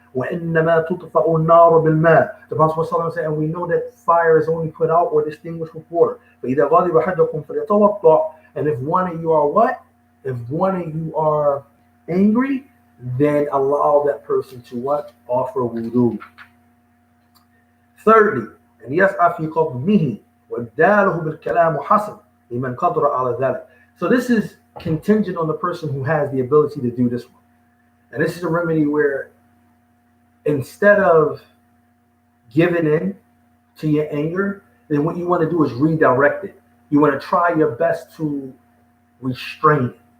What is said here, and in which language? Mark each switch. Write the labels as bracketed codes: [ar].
[ar] وَإِنَّمَا تُطْفَأُ النَّارُ بِالْمَاءِ. [en] The Prophet said, and we know that fire is only put out or extinguished with water. [ar] فَإِذَا غَضِبَ أَحَدُكُمْ فَلْيَتَوَضَّأْ. [en] And if one of you are what? If one of you are angry, then allow that person to what? Offer wudu. Thirdly, and [ar] يسعى في قومه وابداله بالكلام حسن لمن قدر على ذلك. [en] So this is contingent on the person who has the ability to do this one. And this is a remedy where instead of giving in to your anger, then what you want to do is redirect it. You want to try your best to restrain it.